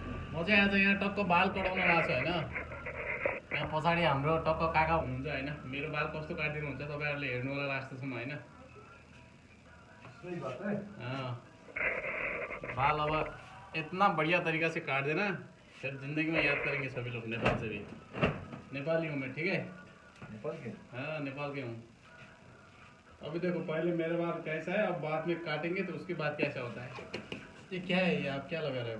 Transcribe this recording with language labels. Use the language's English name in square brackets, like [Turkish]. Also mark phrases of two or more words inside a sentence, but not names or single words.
[Nepali] म चाहिँ आज यहाँ टक्क बाल कटाउन गएको छु होइन। यहाँ पछाडि हाम्रो टक्क काका हुनुहुन्छ होइन। मेरो बाल कस्तो काटिदिनुहुन्छ तपाईँहरूले हेर्नु होला लाग्छ म होइन। [Hindi] बाल अब इतना बढ़िया तरीका से काट देना फिर जिंदगी में याद करेंगे सभी लोग। नेपाल से भी, नेपाली हूँ मैं, ठीक है। नेपाल के? हाँ नेपाल के हूँ। अभी देखो पहले मेरा बाल कैसा है, अब बाद में काटेंगे तो उसके बाद कैसा होता है। ये क्या है, ये आप क्या लगा रहे हो?